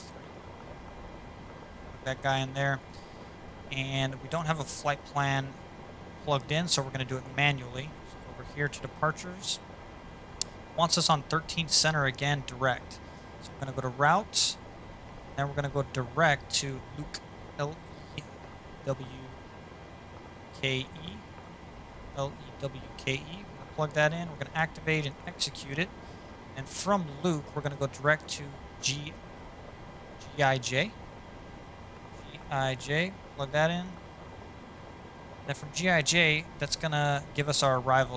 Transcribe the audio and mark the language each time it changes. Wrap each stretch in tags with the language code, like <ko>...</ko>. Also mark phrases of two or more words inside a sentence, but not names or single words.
<en>Put that guy in there. And we don't have a flight plan plugged in, so we're going to do it manually. So over here to departures. Wants us on 13 center again, direct. So we're going to go to route, and then we're going to go direct to Luke, L-E-W-K-E. L-E-W-K-E. We're going to plug that in. We're going to activate and execute it. And from Luke, we're going to go direct to GIJ. GIJ. Plug that in. Then from GIJ, that's going to give us our arrival.</en>